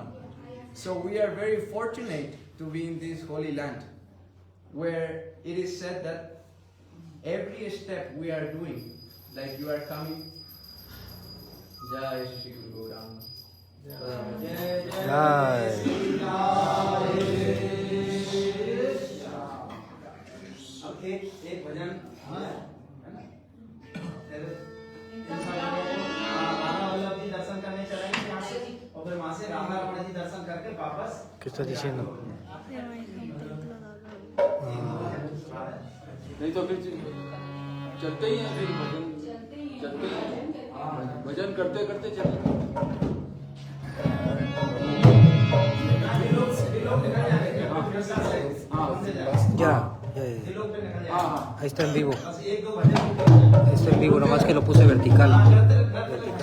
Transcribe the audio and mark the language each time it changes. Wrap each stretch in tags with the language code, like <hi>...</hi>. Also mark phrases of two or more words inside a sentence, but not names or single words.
<en>So we are very fortunate to be in this holy land, where it is said that every step we are doing, like you are coming,</en> <hi>जय श्री गुरु गौरांग. ओके एक भजन है ना राधा वल्लभ जी दर्शन करने चलेंगे यहाँ से और फिर वहाँ से राधा रमण जी दर्शन करके वापस</hi> <es>¿Qué estás diciendo?</es> <hi>नहीं तो फिर चलते ही हैं, फिर भजन चलते ही हैं, भजन करते करते चलते।</hi> <es>Ya, ya, ya. Ahí está en vivo. Ahí está en vivo, nomás que lo puse vertical.</es>